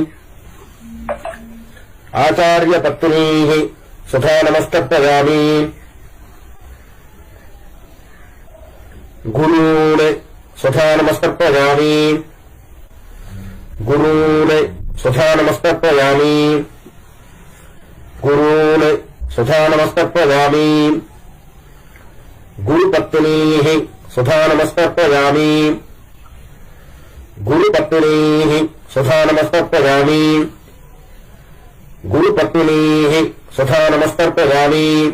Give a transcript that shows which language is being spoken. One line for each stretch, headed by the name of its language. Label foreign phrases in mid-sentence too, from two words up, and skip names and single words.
Sanskrit: आचार्यपत्नीः स्वधा नमस्तर्पयामि. गुरून् स्वधा नमस्तर्पयामि. गुरून् स्वधा नमस्तर्पयामि. गुरून् स्वधा नमस्तर्पयामि. गुरुपत्नीः स्वधा नमस्तर्पयामि. गुरुपत्नीः स्वधा नमस्तर्पयामि. गुरुपत्नीः स्वधा नमस्तर्पयामि.